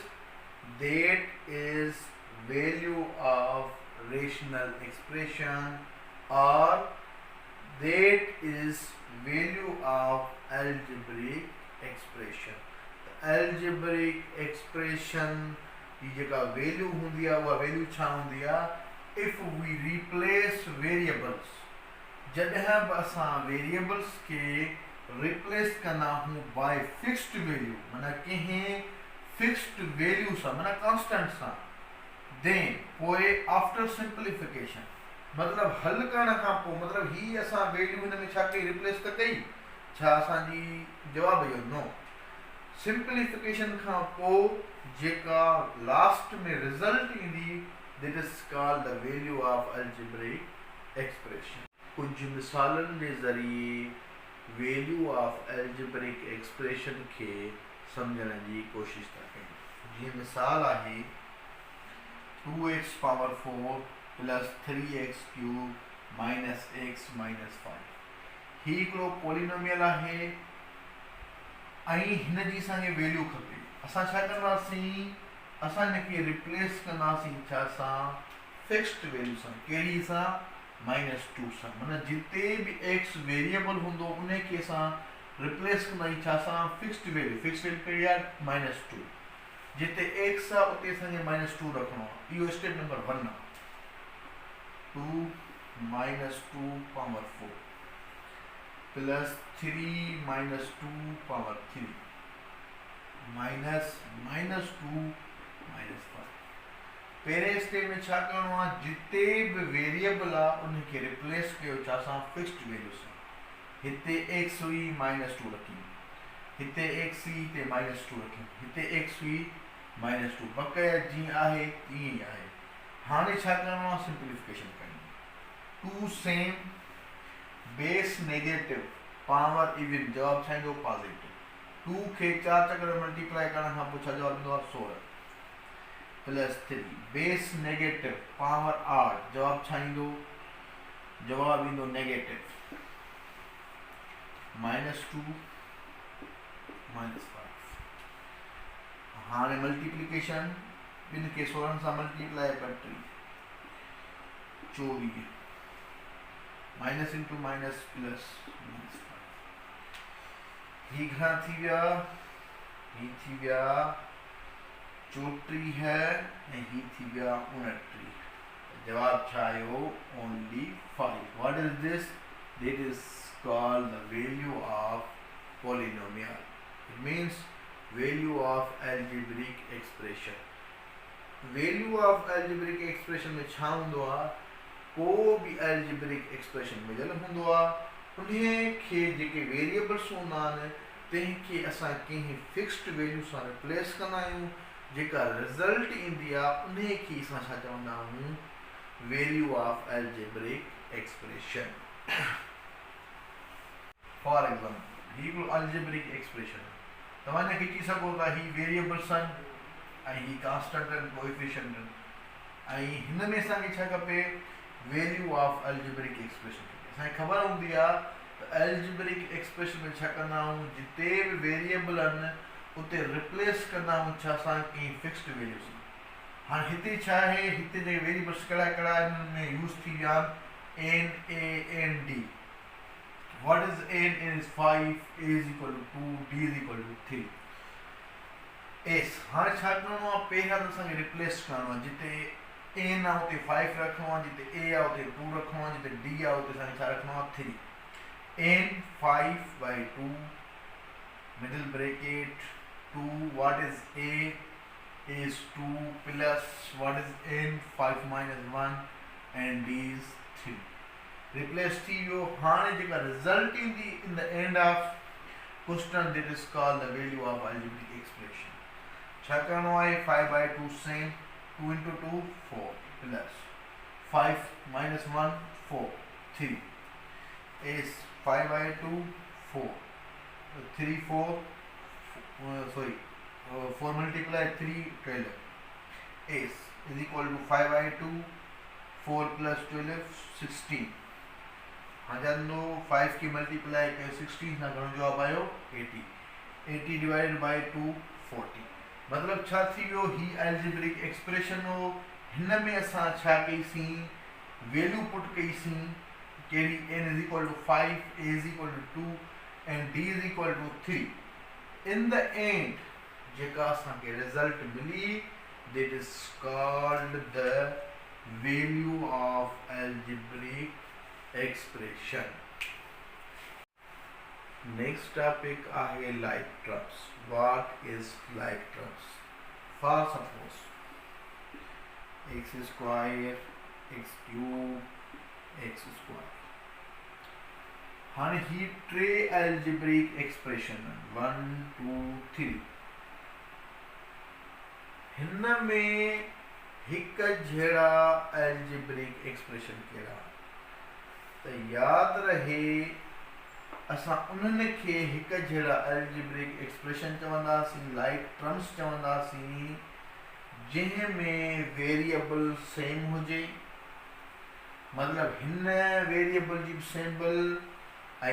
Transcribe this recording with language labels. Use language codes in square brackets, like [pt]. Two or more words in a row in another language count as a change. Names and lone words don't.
[en] That is value of rational expression, or that is value of algebraic expression। algebraic expression [sd] की जेका वैल्यू हूंदी आहे, उहा वैल्यू छा हूंदी आहे, [en] if we replace variables, [sd] जॾहिं बि असां वेरिएबल्स खे रिप्लेस कंदा आहियूं [en] by fixed value, [sd] माना कंहिं [en] fixed value [sd] सां, माना कांस्टेंट सां, देन पोइ [en] after simplification, [sd] मतलब हल करण खां पोइ, मतलब ही असां वैल्यू हिन में छा कई, रिप्लेस त कई, छा असांजी जवाब इहो नो। सिंप्लीफिकेशन खां पोइ जेका लास्ट में रिजल्ट ईंदी, [en] that is called the value of algebraic expression. [sd] कुछ मिसालन जे ज़रिए [en] value of algebraic expression [sd] खे समझण जी कोशिश था कयूं। जीअं मिसाल आहे [en] 2x power 4 plus 3x cube minus x minus 5. [sd] ही हिकिड़ो पॉलिनोमियल आहे ऐं हिन जी असांखे वैल्यू खपे। असां छा कंदासीं, असां हिनखे रिप्लेस कंदासीं छा सां, [en] fixed value [sd] सां। कहिड़ी सां, -2 सां। माना जिते भी x वेरिएबल हूंदो उनखे असां रिप्लेस कंदासीं छा सां, [en] fixed value. fixed value [sd] कहिड़ी आहे, -2। जिते x आहे उते असांखे -2 रखणो आहे। इहो [en] step number [sd] 1 आहे। [en] 2 -2 power 4 plus 3 -2 power 3 minus -2 -5. [sd] पहिरें स्टेप में छा करणो आहे, जिते भी वेरिएबल आहे उनखे रिप्लेस कयो छा सां, [en] fixed value [sd] सां। हिते x हुई -2 रखी, हिते x हुई हिते -2 रखी, हिते x हुई -2, बक़ाया जीअं आहे तीअं ई आहे। हाणे छा करणो आहे, सिंप्लीफिकेशन करणी। 2 [en] same base negative power even [sd] जवाब छाईंदो पॉजिटिव 2 खे 4 चक्कर मल्टीप्लाई करण खां पोइ छा जवाब ईंदो आहे [en] 16 plus 3 base negative power 8 [sd] जवाब छाईंदो जवाब ईंदो नेगेटिव -2 -5 हाणे मल्टीप्लिकेशन ॿिनि खे 16 सां मल्टीप्लाई कर 3 24 [en] minus into minus plus -5 [sd] ही घणा थी विया ही थी विया 34 है ऐं ही थी विया 29 जवाब छा आयो [en] only 5 what is this this is called the value of polynomial it means value of algebraic expression value of algebraic expression [sd] में छा हूंदो आहे को भी [en] algebraic expression [sd] में जल हूंदो आहे उन्हें खे जेके वेरिएबल्स हूंदा आहिनि तंहिंखे असां कंहिं [en] fixed value [sd] सां रिप्लेस कंदा आहियूं जेका रिज़ल्ट ईंदी आहे उन्हें खे असां छा चवंदा आहियूं [en] value of algebraic expression for example [sd] ही को [en] algebraic expression [sd] तव्हां हिनखे चई सघो था ही वेरिएबल्स आहिनि ऐं ही कांस्टेंट आहिनि कोएफिशिएंट आहिनि ऐं हिन में असांखे छा खपे [en] value of algebraic expression [sd] असांखे ख़बर हूंदी आहे त [en] algebraic expression [sd] में छा कंदा आहियूं जिते बि वेरिएबल आहिनि उते रिप्लेस कंदा आहियूं छा सां कंहिं [en] fixed value [sd] सां हाणे हिते छा आहे हिते जेके वेरिएबल्स कहिड़ा कहिड़ा आहिनि हुन में यूज़ थी विया आहिनि [en] n a n d what is n is 5 a is equal to 2 d is equal to 3 [sd] s हाणे छा करिणो आहे पहिरियां त असांखे रिप्लेस करिणो आहे जिते n आहे उते 5 रखिणो आहे जिते a आहे उते 2 रखिणो आहे जिते d आहे उते असांखे छा रखिणो आहे 3 n 5/2 [en] middle bracket 2 what is a is 2 plus what is n 5 minus 1 and d is 3 replace [sd] थी वियो हाणे जेका रिजल्ट ईंदी [en] in the end of question that is called the value of algebraic expression [sd] छा करिणो आहे [en] 5/2 सेम 2 into 2 4 plus 5 minus 1 4 3 is 5/2 4 3 4 sorry 4 multiply 3 12 is equal to 5/2 4 plus 12 16 [sd] हाँ जानो 5 की मल्टीप्लाई कर 16 ना घणो जवाब आयो 80 80 [en] divided by 2 [sd] 40 मतलब छा थी वियो ही एल्जेब्रिक एक्सप्रेशन हो हिन में असां छा कईसीं [en] value put [sd] कईसीं केड़ी [en] n is equal to 5 a is equal to 2 and d is equal to 3 in the end [sd] जेका असांखे रिजल्ट मिली [en] that is called the value of algebraic expression. Next topic [sd] आहे [en] like terms. What is like terms? For suppose x square, x cube, x square. [sd] हाणे ही टे [en] algebraic expression [sd] 1 2 3 हिन में हिक जहिड़ा [en] algebraic expression [sd] कहिड़ा त याद रहे असां उन्हनि खे हिक जहिड़ा [en] algebraic expression [sd] चवंदासीं [en] like terms [sd] चवंदासीं जंहिं में [en] variable same [sd] हुजे मतलब हिन वेरिएबल जी सिंबल ऐं